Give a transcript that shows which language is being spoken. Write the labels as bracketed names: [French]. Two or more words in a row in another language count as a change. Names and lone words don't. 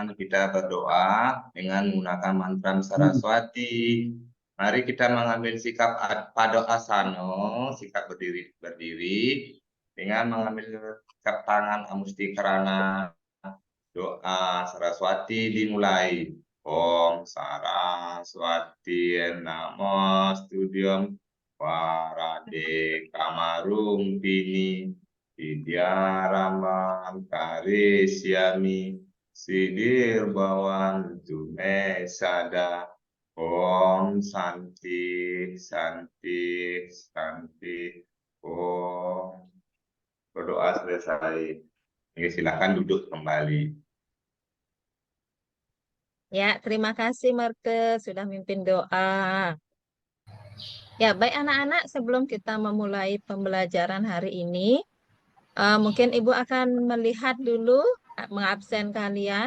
[Indonesian] Kita berdoa dengan menggunakan mantra Saraswati. Mari kita mengambil sikap Padokasano, sikap berdiri dengan mengambil sikap tangan Amusti Karana. Doa Saraswati dimulai. [Sanskrit] Om Saraswati Namo Studium Warade Kamarum Pini Vidyarambam Karisyami Sidir Bawan Tume Sada. Om Santi Santi Santi. Om. [Indonesian] Berdoa selesai. Ini silakan duduk kembali. Ya, terima kasih Marte sudah mimpin doa. Ya, baik anak-anak, sebelum kita memulai pembelajaran hari ini, mungkin Ibu akan melihat dulu mengabsen kalian.